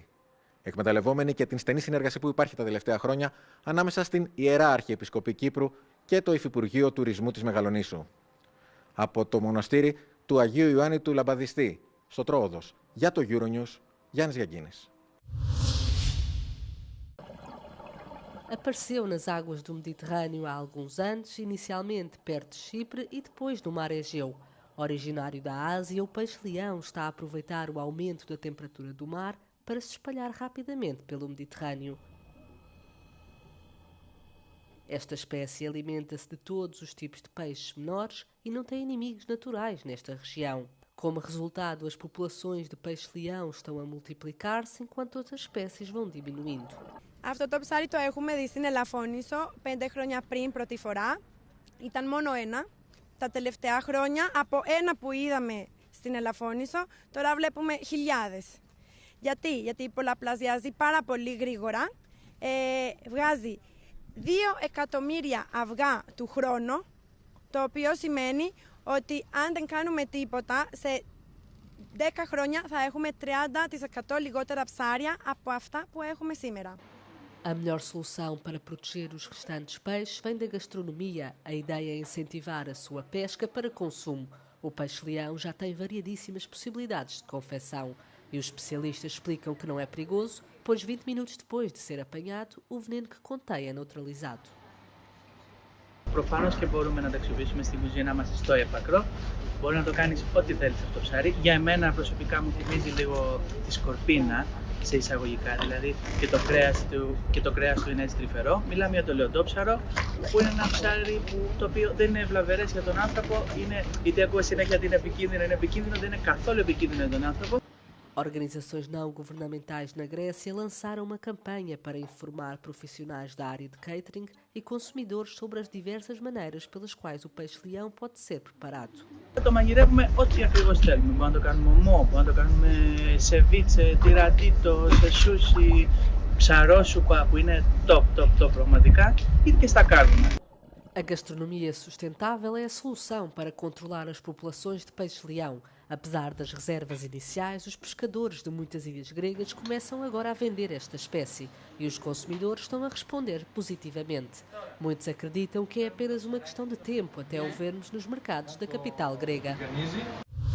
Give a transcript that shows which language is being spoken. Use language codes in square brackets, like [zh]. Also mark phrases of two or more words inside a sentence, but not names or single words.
[el] Εκμεταλλευόμενοι και την στενή συνεργασία που υπάρχει τα τελευταία χρόνια ανάμεσα στην Ιερά Αρχιεπισκοπή Κύπρου και το Υφυπουργείο Τουρισμού της Μεγαλονήσου. Από το μοναστήρι του Αγίου Ιωάννη του Λαμπαδιστή, στο Τρόοδος, για το Euronews, Γιάννης Γιαγκίνης. [pt] Apareceu nas águas do Mediterrâneo há alguns anos, inicialmente perto de Chipre e depois no Mar Egeu. Originário da Ásia, o peixe-leão está a aproveitar o aumento da temperatura do mar para se espalhar rapidamente pelo Mediterrâneo. Esta espécie alimenta-se de todos os tipos de peixes menores e não tem inimigos naturais nesta região. Como resultado, as populações de peixe-leão estão a multiplicar-se enquanto outras espécies vão diminuindo. [el] Αυτό το ψάρι το έχουμε δει στην Ελαφώνησο 5 χρόνια πριν πρώτη φορά. Ήταν μόνο ένα. Τα τελευταία χρόνια από ένα που είδαμε στην Ελαφώνησο, τώρα βλέπουμε χιλιάδες. Γιατί πολλαπλασιάζει πάρα πολύ γρήγορα, βγάζει 2 εκατομμύρια αυγά του χρόνου, το οποίο σημαίνει ότι αν δεν κάνουμε τίποτα, σε 10 χρόνια θα έχουμε 30% lιγότερα ψάρια από αυτά που έχουμε σήμερα. [pt] A melhor solução para proteger os restantes peixes vem da gastronomia. A ideia é incentivar a sua pesca para consumo. O peixe-leão já tem variadíssimas possibilidades de confecção e os especialistas explicam que não é perigoso, pois 20 minutos depois de ser apanhado, o veneno que contém é neutralizado. [el] Προφανώς και μπορούμε να τα αξιοποιήσουμε στην κουζίνα μας στο έπακρο. Μπορεί να το κάνεις ό,τι θέλεις αυτό το ψάρι. Για εμένα προσωπικά μου θυμίζει λίγο τη σκορπίνα, σε εισαγωγικά δηλαδή, και το κρέας του είναι έτσι τρυφερό. Μιλάμε για το λεοντόψαρο, που είναι ένα ψάρι το οποίο δεν είναι βλαβερές για τον άνθρωπο. Γιατί ακούω συνέχεια ότι είναι επικίνδυνο, δεν είναι καθόλου επικίνδυνο για τον άνθρωπο. [pt] Organizações não governamentais na Grécia lançaram uma campanha para informar profissionais da área de catering e consumidores sobre as diversas maneiras pelas quais o peixe-leão pode ser preparado. [el] Το μαγειρεύουμε ό,τι ακριβώς θέλουμε. Μπορούμε να το κάνουμε ομό, μπορούμε να το κάνουμε σεβίτσε, τυρατίτο, σε σούσι, ψαρόσουπα που είναι top πραγματικά, ή και στα κάρβουνα. [pt] A gastronomia sustentável é a solução para controlar as populações de peixe-leão. Apesar das reservas iniciais, os pescadores de muitas ilhas gregas começam agora a vender esta espécie e os consumidores estão a responder positivamente. Muitos acreditam que é apenas uma questão de tempo até o vermos nos mercados da capital grega.